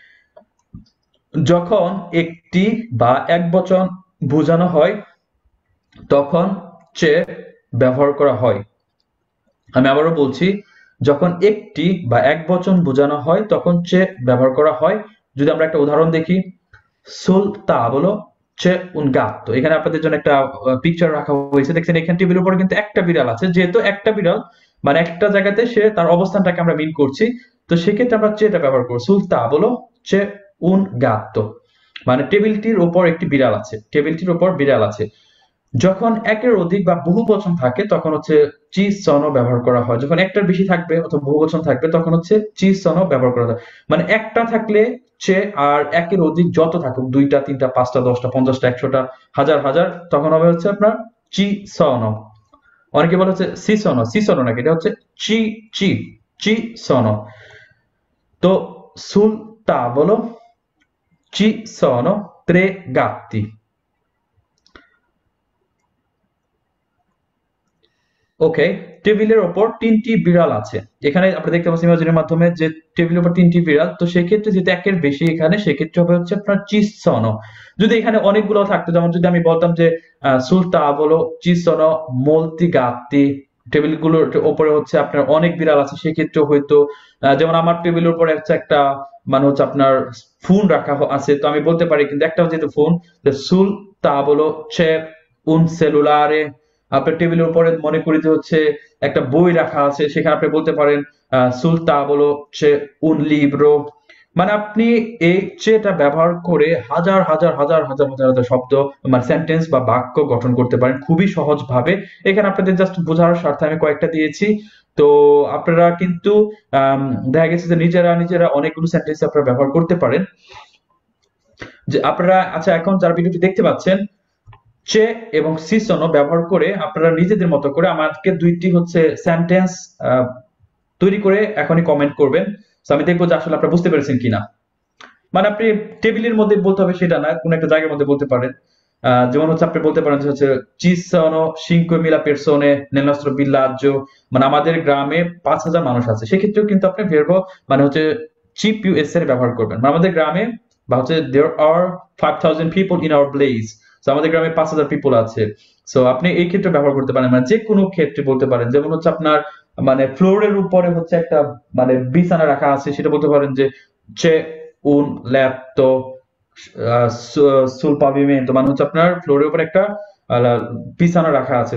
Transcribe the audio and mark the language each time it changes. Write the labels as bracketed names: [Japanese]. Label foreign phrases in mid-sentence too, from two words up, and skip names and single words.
[Bangla] যখন একটি বা এক বচন বোঝানো হয় তখন চে ব্যবহার করা হয়। আমি আবারও বলছি, যখন একটি বা এক বচন বোঝানো হয় তখন চে ব্যবহার করা হয়। যদি আমরা একটা উদাহরণ দেখি, [Italian] sul tavolo c'è un gatto, [Bangla] এখানে আপনাদের জন্য একটা পিকচার রাখা হয়েছে, দেখছেন এখানে টেবিলের উপরে কিন্তু একটা বিড়াল আছে, যেহেতু একটা বিড়াল মানে একটা জায়গাতে সে তার অবস্থানটাকে আমরা মিন করছি, তো সেক্ষেত্রে আমরা চেটা ব্যবহার করব, [Italian] sul tavolo c'è un gatto, [Bangla] মানে টেবিলটির উপর একটি বিড়াল আছে, টেবিলটির উপর বিড়াল আছে। যখন একের অধিক বা বহু বচন থাকে তখন হচ্ছে [Italian] ci sono [Bangla] ব্যবহার করা হয়, যখন একটার বেশি থাকবে অথবা বহু বচন থাকবে তখন হচ্ছে [Italian] ci sono [Bangla] ব্যবহার করা হয়। মানে একটা থাকলে চে, আর একের অধিক যত থাকুক, দুইটা, তিনটা, পাঁচটা, 10টা, 50টা, 100টা, হাজার হাজার, তখন হবে হচ্ছে আপনার [Italian] ci sono. [Bangla] অনেকে বলে হচ্ছে [Italian] si sono, si sono [Bangla] নাকি, এটা হচ্ছে চি, চি, [Italian] ci sono. তো sul tavolo ci sono 3 gatti. [Bangla] ওকে, টেবিলের ওপর 3টি বিড়াল আছে। এখানে আপনি দেখতে পাচ্ছেন ইমেজের মাধ্যমে যে টেবিলের উপর 3টি বিড়াল, তো সেই ক্ষেত্রে যেহেতু একের বেশি এখানে, সেক্ষেত্রে হবে হচ্ছে আপনার চিসনো। যদি এখানে অনেকগুলো থাকতো, যেমন যদি আমি বলতাম যে [Italian] sul tavolo ci sono molti gatti, [Bangla] টেবিলগুলোর উপরে হচ্ছে আপনার অনেক বিড়াল আছে, সেক্ষেত্রে হয়তো যেমন আমার টেবিলের উপরে হচ্ছে একটা মানে হচ্ছে আপনার ফোন রাখা আছে, তো আমি বলতে পারি, কিন্তু একটা যেহেতু ফোন, [Italian] sul tavolo c'è un cellulare. [Bangla] আপনার টেবিলের উপরে মনে করি যে হচ্ছে একটা বই রাখা আছে, সেখানে আপনি বলতে পারেন [Italian] sul tavolo c'è un libro। [Bangla] মানে আপনি এই চেটা ব্যবহার করে হাজার হাজার হাজার হাজার হাজার হাজার শব্দ, মানে সেন্টেন্স বা বাক্য গঠন করতে পারেন খুবই সহজ ভাবে। এখানে আপনাদের জাস্ট বোঝার স্বার্থে আমি কয়েকটা দিয়েছি। তো আপনারা কিন্তু দেখা গেছে যে নিজেরা নিজেরা অনেকগুলো সেন্টেন্স আপনারা ব্যবহার করতে পারেন। যে আপনারা, আচ্ছা, এখন যারা ভিডিওটি দেখতে পাচ্ছেন, চে এবং সিসনো ব্যবহার করে আপনারা নিজেদের মতো করে আমাকে দুইটি হচ্ছে সেন্টেন্স তৈরি করে এখনই কমেন্ট করবেন। তো আমি দেখবো যে আসলে আপনারা বুঝতে পেরেছেন কিনা। মানে আপনি টেবিলের মধ্যে বলতে হবে সেটা না, কোন একটা জায়গার মধ্যে বলতে পারেন। যেমন হচ্ছে আপনি বলতে পারেন যে হচ্ছে [Italian] ci sono 5.000 persone nel nostro villaggio, [Bangla] মানে আমাদের গ্রামে 5,000 মানুষ আছে, সেক্ষেত্রেও কিন্তু আপনি ভেরবো মানে হচ্ছে চি পিউ এস এর ব্যবহার করবেন, মানে আমাদের গ্রামে, বা হচ্ছে [English] there are 5,000 people in our village, [Bangla] তো আমাদের গ্রামে 5,000 পিপল আছে। সো আপনি এই ক্ষেত্রে ব্যবহার করতে পারেন, মানে যে কোনো ক্ষেত্রে বলতে পারেন। যেমন হচ্ছে আপনার মানে ফ্লোরের উপরে হচ্ছে একটা মানে বিছানা রাখা আছে, সেটা বলতে পারেন যে [Italian] c'è un letto sul pavimento, [Bangla] মানে হচ্ছে আপনার ফ্লোরের উপর একটা বিছানা রাখা আছে।